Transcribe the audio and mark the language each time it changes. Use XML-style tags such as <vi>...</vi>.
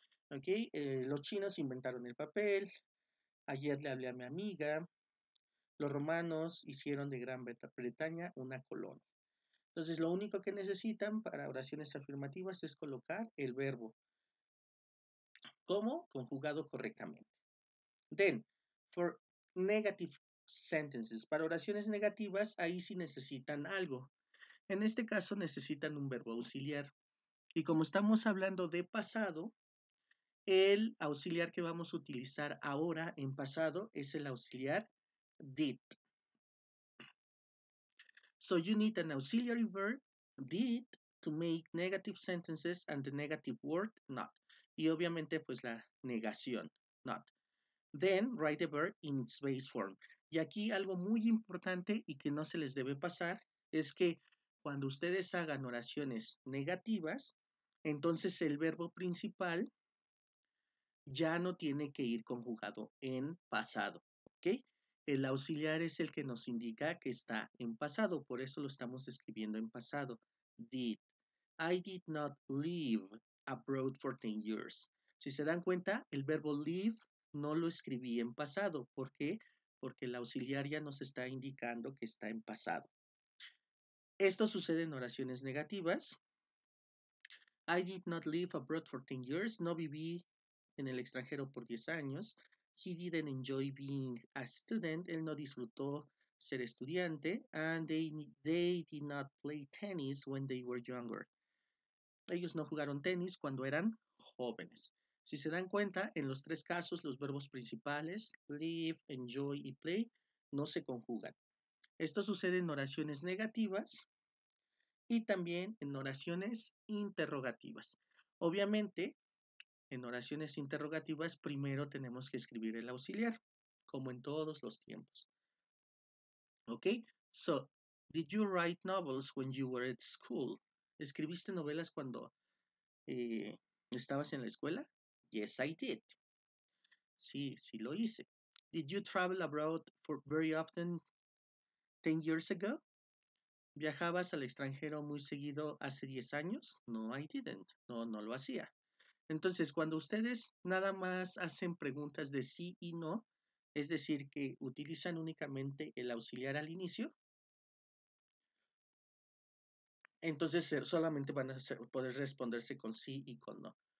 <es>¿Ok? Los chinos inventaron el papel. Ayer le hablé a mi amiga. Los romanos hicieron de Gran Bretaña una colonia. Entonces, lo único que necesitan para oraciones afirmativas es colocar el verbo como conjugado correctamente.</es> <en>Then, for negative sentences,</en> <es>para oraciones negativas, ahí sí necesitan algo. En este caso necesitan un verbo auxiliar. Y como estamos hablando de pasado, el auxiliar que vamos a utilizar ahora en pasado es el auxiliar did.</es> <en>So you need an auxiliary verb, did, to make negative sentences and the negative word, not.</en> <es>Y obviamente pues la negación, not.</es> <en>Then write the verb in its base form.</en> <es>Y aquí algo muy importante y que no se les debe pasar es que cuando ustedes hagan oraciones negativas, entonces el verbo principal ya no tiene que ir conjugado en pasado, ¿ok? El auxiliar es el que nos indica que está en pasado, por eso lo estamos escribiendo en pasado.</es> <en>Did. I did not live abroad for 10 years.</en> <es>Si se dan cuenta, el verbo live no lo escribí en pasado. ¿Por qué? Porque el auxiliar ya nos está indicando que está en pasado. Esto sucede en oraciones negativas.</es> <en>I did not live abroad for 10 years.</en> <es>No viví en el extranjero por 10 años.</es> <en>He didn't enjoy being a student.</en> <es>Él no disfrutó ser estudiante.</es> <en>And they did not play tennis when they were younger.</en> <es>Ellos no jugaron tenis cuando eran jóvenes. Si se dan cuenta, en los tres casos los verbos principales, live, enjoy y play, no se conjugan. Esto sucede en oraciones negativas y también en oraciones interrogativas. Obviamente, en oraciones interrogativas primero tenemos que escribir el auxiliar, como en todos los tiempos. ¿Ok?</es> <en>So, did you write novels when you were at school?</en> <es>¿Escribiste novelas cuando ¿estabas en la escuela?</es> <en>Yes, I did.</en> <es>Sí, sí lo hice.</es> <en>Did you travel abroad for very often 10 years ago?</en> <es>¿Viajabas al extranjero muy seguido hace 10 años?</es> <en>No, I didn't.</en> <es>No, no lo hacía. Entonces, cuando ustedes nada más hacen preguntas de sí y no, es decir, que utilizan únicamente el auxiliar al inicio, entonces solamente van a poder responderse con sí y con no.</es>